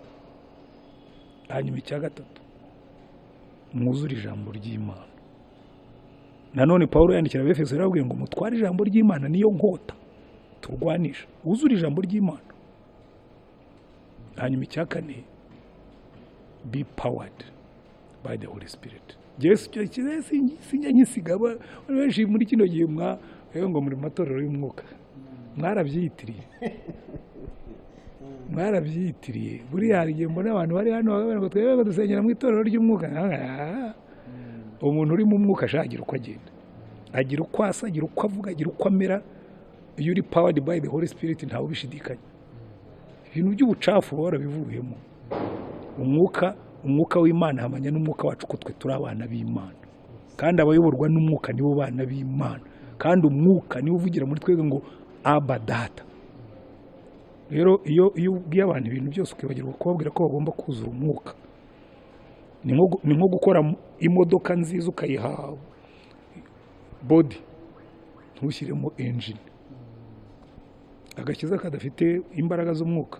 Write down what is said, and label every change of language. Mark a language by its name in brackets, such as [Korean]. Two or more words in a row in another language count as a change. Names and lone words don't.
[Kinyarwanda] Hanyuma icya gatatu, mwuzure ijambo ry'Imana. Nanone Paulo yandikira Abefeso aravuga ngo mutware ijambo ry'Imana niyo nkota turwanisha wuzura ijambo ry'Imana. Hanyuma icya kane, [English] be powered by the Holy Spirit. [Kinyarwanda] Yesu cyo sinjya nkisiga benshi muri kino gihe ngo muri matorero y'umwuka mwarabyitiriye buriya hari igihe mbona abantu bari hano bakavuga ngo twebwe dusengera mu itorero ry'umwuka. Umuntu uri mu mwuka ashagira uko agenda, agira uko asa, agira uko avuga, agira uko amera. Iyo uri [English] powered by the Holy Spirit [Kinyarwanda] ntawe ubishidikanya. Ibintu by'ubucafu barabivuyemo. Umwuka w'Imana hamanya n'umwuka wacu ko twe turi abana b'Imana, kandi abayoborwa n'umwuka nibo bana b'Imana, kandi umwuka niwe uvugira muri twebwe ngo Abba Data. Rero iyo ubwiye abantu ibintu byose ukibagirwa kubabwira ko bagomba kuzura umwuka, ni nko gukora imodoka nziza ukayiha body ntushyiremo engine, agakiza kadafite imbaraga z'umwuka.